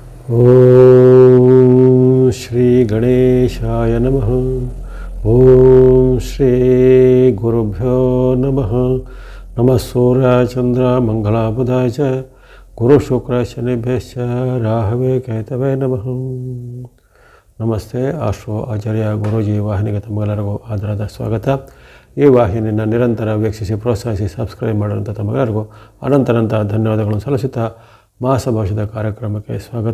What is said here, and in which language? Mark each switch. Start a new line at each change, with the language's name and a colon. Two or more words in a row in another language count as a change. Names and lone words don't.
Sanskrit: ಓಂ ಶ್ರೀ ಗಣೇಶಾಯ ನಮಃ. ಓಂ ಶ್ರೀ ಗುರುಭ್ಯೋ ನಮಃ. ನಮಃ ಸೂರ್ಯ ಚಂದ್ರ ಮಂಗಳ ಬುಧಾಯ ಚ ಗುರು ಶುಕ್ರ ಶನಿಭ್ಯಶ್ಚ ರಾಹವೇ ಕೇತವೇ ನಮಃ.
Kannada: ನಮಸ್ತೆ. ಆಶ್ರೋ ಆಚಾರ್ಯ ಗುರೂಜಿ ವಾಹಿನಿಗೆ ತಮ್ಮೆಲ್ಲರಿಗೂ ಆದರದ ಸ್ವಾಗತ. ಈ ವಾಹಿನಿಯನ್ನು ನಿರಂತರ ವೀಕ್ಷಿಸಿ ಪ್ರೋತ್ಸಾಹಿಸಿ ಸಬ್ಸ್ಕ್ರೈಬ್ ಮಾಡೋಂಥ ತಮ್ಮೆಲ್ಲರಿಗೂ ಅನಂತ ಧನ್ಯವಾದಗಳನ್ನು ಸಲ್ಲಿಸುತ್ತಾ ಮಾಸ ಭವಿಷ್ಯದ ಕಾರ್ಯಕ್ರಮಕ್ಕೆ ಸ್ವಾಗತ.